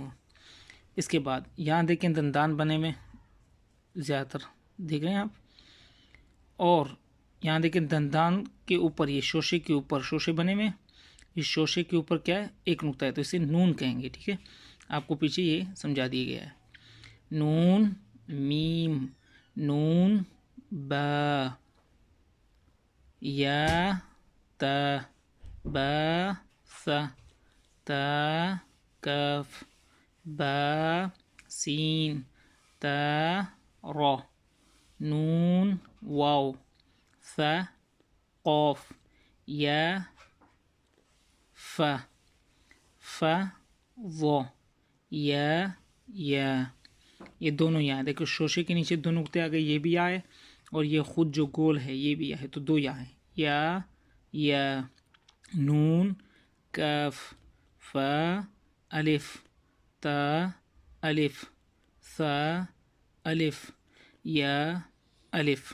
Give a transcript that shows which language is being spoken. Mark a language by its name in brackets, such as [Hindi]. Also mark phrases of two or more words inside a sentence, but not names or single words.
[Urdu] اس کے بعد یہاں دیکھیں دندان بنے میں زیادہ تر دیکھ رہے ہیں آپ، اور یہاں دیکھیں دندان کے اوپر، یہ شوشے کے اوپر شوشے بنے میں، اس شوشے کے اوپر کیا ہے، ایک نقطہ ہے تو اسے نون کہیں گے، ٹھیک ہے، آپ کو پیچھے یہ سمجھا دیا گیا ہے، نون میم، نون با، یا تا، با ثا، تا کاف، با سین، تا را، نون واو، ثا قاف، یا فا، فا ضا، یا یہ دونوں یا، دیکھو شوشے کے نیچے دو نقطے آ گئے، یہ بھی آئے، اور یہ خود جو گول ہے یہ بھی یا ہے، تو دو یا ہیں، یا نون کاف، فا الف، تا الف، ثا الف، یا الف۔